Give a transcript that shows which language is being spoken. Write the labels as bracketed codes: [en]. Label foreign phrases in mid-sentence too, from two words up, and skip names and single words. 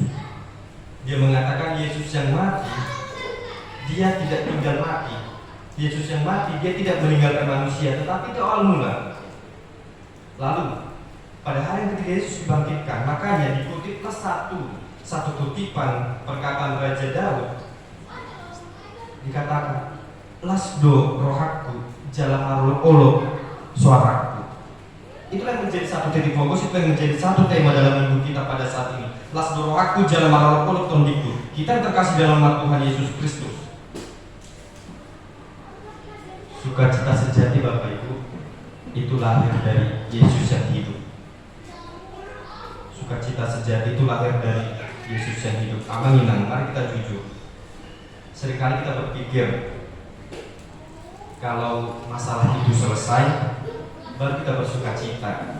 [id] Dia mengatakan Yesus yang mati, dia tidak tinggal mati. Yesus yang mati, dia tidak meninggalkan manusia, tetapi itu awal mula. Lalu pada hari yang ketiga Yesus dibangkitkan. Makanya dikutiplah satu kutipan perkataan Raja Daud, dikatakan [bbc] lasdo rohaku jalan olo suaraku. [id] Itulah yang menjadi satu titik fokus, itu yang menjadi satu tema dalam minggu kita pada saat ini. [bbc] Lasdo rohaku jalan olo tondiku. [id] Kita yang terkasih dalam nama Tuhan Yesus Kristus. Sukacita sejati Bapak Ibu itu lahir dari Yesus yang hidup. Sukacita sejati itu lahir dari Yesus yang hidup. Amanginang, mari kita jujur. Seringkali kita berpikir kalau masalah itu selesai, baru kita bersukacita.